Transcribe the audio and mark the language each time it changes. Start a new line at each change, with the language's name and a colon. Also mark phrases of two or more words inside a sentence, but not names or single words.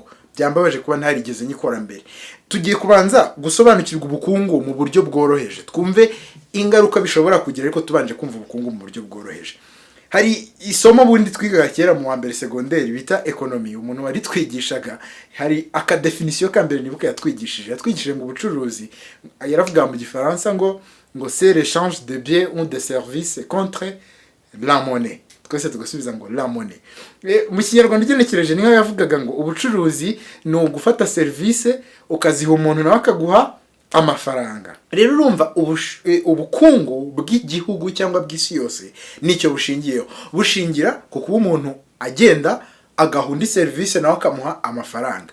Kinyarwanda: Byambabaje kuba ntarigeze nyikora mbere. Tugiye kubanza gusobanukirwa ubukungu mu buryo bworoheje, twumve ingaruka bishobora kugira, ariko tubanje kumva ubukungu mu buryo bworoheje. Hari isomo bundi twigaga kera mu wa mbere secondaire bita economy, umuntu wari twigishaga, hari aka definition ka mbere nibuka yatwigishije ngo ubucuruzi, yaravuga mu gifaransa ngo
French: c'est l'échange de biens ou de services contre la monnaie.
Kinyarwanda: Twese tugasubiza ngo
French: la monnaie.
Kinyarwanda: Mu kinyarwanda ugenekereje niho yavugaga ngo ubucuruzi ni ugufata service ukaziha umuntu nawe akaguha amafaranga. Rero urumva ubukungu bw'igihugu cyangwa bw'isi yose nicyo bushingiyeho. Bushingira ku kuba umuntu agenda agahunda service nawe akamuha amafaranga.